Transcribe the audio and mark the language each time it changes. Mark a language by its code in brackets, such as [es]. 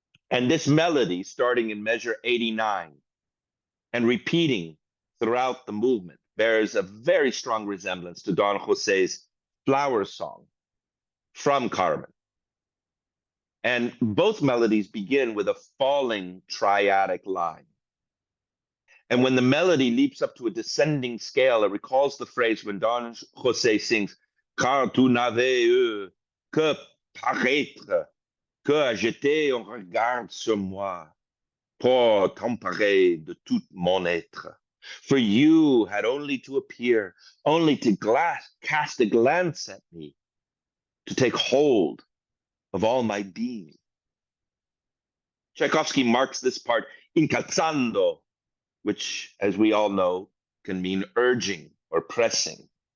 [en] And this melody, starting in measure 89 and repeating throughout the movement, bears a very strong resemblance to Don Jose's Flower Song from Carmen. And both melodies begin with a falling triadic line. And when the melody leaps up to a descending scale, it recalls the phrase when Don Jose sings, [fr] Car tu n'avais eu que paraître, que jeter un regard sur moi, pour t'emparer de tout mon être. [en] For you had only to appear, only to cast a glance at me, to take hold of all my being. Tchaikovsky marks this part incalzando, which, as we all know, can mean urging or pressing.